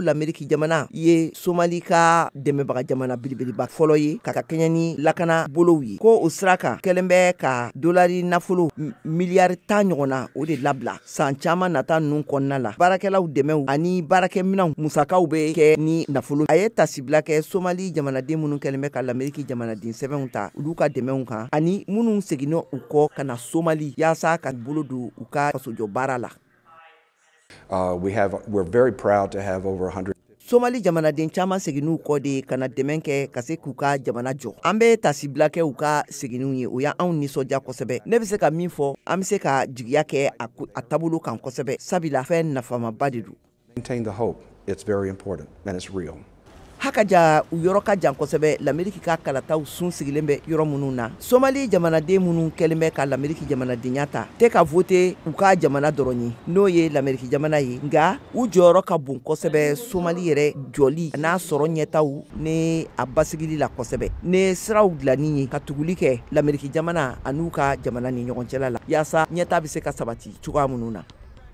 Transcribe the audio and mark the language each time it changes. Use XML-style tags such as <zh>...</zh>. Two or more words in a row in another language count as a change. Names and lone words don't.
<bm>l'Amérique jamana ye Somali ka dɛmɛbaga jamana belebeleba fɔlɔ ye ka kɛɲɛ ni lakana bolow ye ko o sira kan kɛlen bɛ ka dolari nafolo miliyari 10 ɲɔgɔnna o de labila san caman nata ninnu kɔnɔna la baarakɛlaw dɛmɛw ani baarakɛminɛnw musakaw bɛ kɛ ni nafolo a ye tasibila kɛ Somali jamanaden minnu kɛlen bɛ ka l'Amérique jamanaden sɛbɛnw ta olu ka dɛmɛw kan ani minnu seginna u kɔ ka na Somali yaasa ka bolo don u ka fasojɔ baara la.</bm> <en>We're very proud to have over 100</en> <bm>Somali jamanaden caman seginnu kɔ de ka na dɛmɛ kɛ ka se k'u ka jamana jɔ. An bɛ tasibila kɛ u ka seginnu ye o y'anw nisɔndiya kosɛbɛ. Ne bɛ se ka min fɔ an bɛ se ka jigiya kɛ a taabolo kan kosɛbɛ sabila fɛn nafamaba de don.</bm> <en>Maintain the hope. It's very important and it's real.</en> <bm>Hakaja u yɔrɔ ka jan kosɛbɛ l'Amérique ka kalataw sun sigilen bɛ yɔrɔ minnu na Somali jamanaden minnu kɛlen bɛ ka l'Amérique jamanadenya ta tɛ ka vote u ka jamana dɔrɔn ye n'o ye l'Amérique jamana ye nka u jɔyɔrɔ ka bon kosɛbɛ Somali yɛrɛ jɔli n'a sɔrɔ ɲɛtaw ni a basigili la kosɛbɛ ne siraw dilanni ye ka tuguli kɛ l'Amérique jamana an'u ka jamana ni ɲɔgɔn cɛla la yaasa ɲɛta bɛ se ka sabati cogoya minnu na.</bm>